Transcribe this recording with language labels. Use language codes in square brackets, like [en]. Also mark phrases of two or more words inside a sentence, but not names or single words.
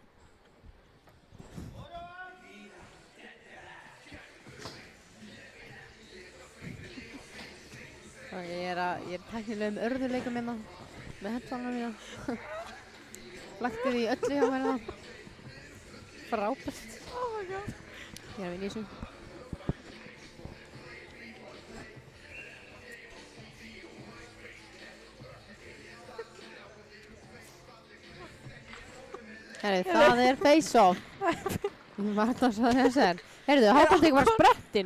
[is] Ég er tæknilega örðuleika minna með headphone-a mína. Flaktið í öllu hjá mér hérna. Frábært. [en] Oh my god. [is] Ég er að vinna í þessum. Herri, það er face-off. Ég var alltaf að sagði þessar. Heyrðu, Hákon tekur bara sprettinn.